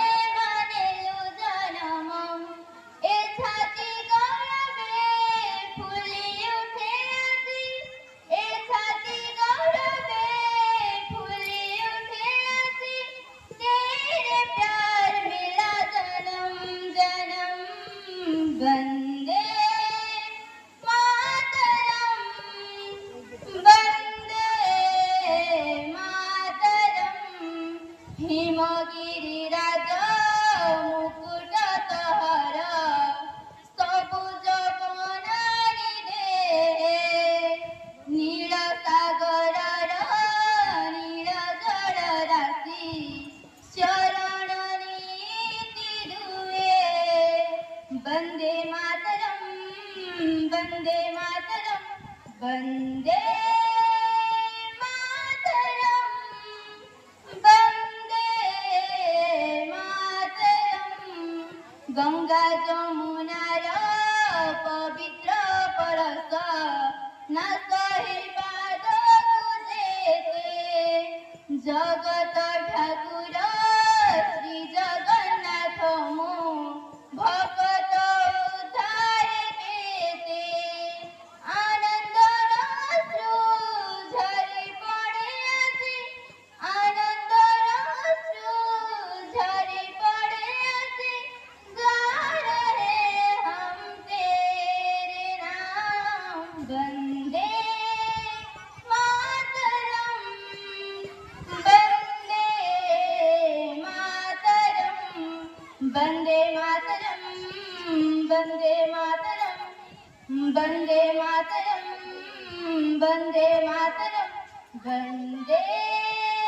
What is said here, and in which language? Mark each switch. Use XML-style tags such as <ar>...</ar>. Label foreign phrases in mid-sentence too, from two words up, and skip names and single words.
<or>ମାନେଲୁ ଜନ୍ମ ଏ ଛାତି ଗୌରବେ ଫୁଲି ଉଠେ ଅତି ଏ ଛାତି ଗୌରବେ ଫୁଲି ଉଠେ ଅତି</or> <hi>तेरे प्यार मिला जन्म जन्म</hi> <sa>वंदे मातरम वंदे मातरम</sa> <or>ହିମଗିରିରାଜ ମୁକୁଟ ତୋହର ସବୁଜ ବନାନୀ ଦେ ନୀଳ ସାଗରର ନୀଳ ଜଳ ରାଶି ଶରଣ ନୀତି ଦୁଏ</or> <sa>वंदे मातरम वंदे मातरम वंदे मातरम वंदे मातरम</sa> <or>ଗଙ୍ଗା ଯମୁନାର ପବିତ୍ର ପରଶ ନ ସହିବାଦ ତୁଝେ ଜଗତ ଠାକୁର ଶ୍ରୀ ଜଗନ୍ନାଥ ମୋ ଭକତ ଉଦ୍ଧାର କେତେ ଆନନ୍ଦର ଅଶ୍ରୁ ଝରି ପଡ଼େ ଅତି ଆନନ୍ଦର ଅଶ୍ରୁ ଝରି ପଡ଼େ ଅତି</or> <hi>गा रहे हम तेरे नाम</hi> <or>वंदे</or> <sa>मातरम वंदे मातरम वंदे मातरम वंदे मातरम वंदे मातरम वंदे मातरम वंदे</sa>